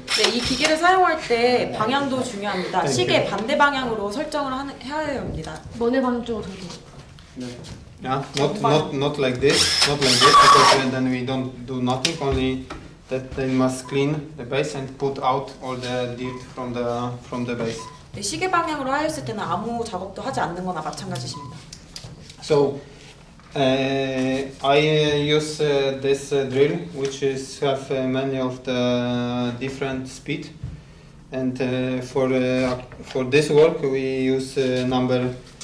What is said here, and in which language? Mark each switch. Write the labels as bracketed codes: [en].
[ko] 네, 이 기계를 사용할 때 방향도 중요합니다. 시계 반대 방향으로 설정을 해야 합니다. 너네 방 쪽으로 돌고. [en] Yeah, not like this, because then we don't do nothing. Only that they must clean the base and put out all the dirt from the base. [ko] 네, 시계 방향으로 하였을 때는 아무 작업도 하지 않는 거나 마찬가지입니다. [en] So I use this drill, which is have many of the different speed, and for this work we use number